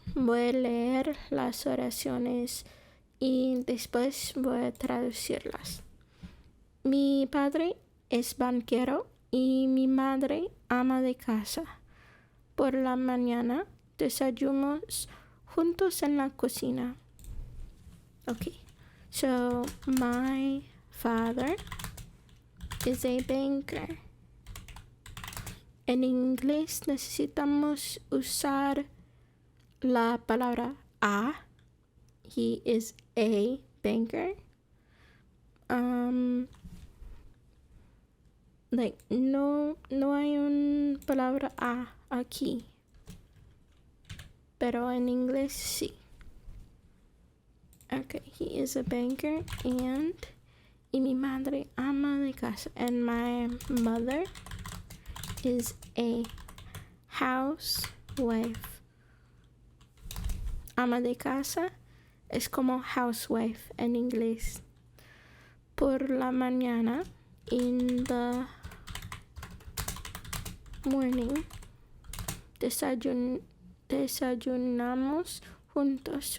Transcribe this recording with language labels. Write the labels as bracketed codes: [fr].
[es] Voy a leer las oraciones y después voy a traducirlas. Mi padre es banquero y mi madre ama de casa. Por la mañana desayunamos juntos en la cocina. [en] Okay, so my father is a banker. [es] En inglés necesitamos usar la palabra a. [en] He is a banker. [es] No hay una palabra a aquí, pero en inglés sí. Okay, he is a banker y mi madre ama de casa. [en] And my mother is a housewife. [es] Ama de casa es como housewife en inglés. Por la mañana, in the morning, desayunamos juntos.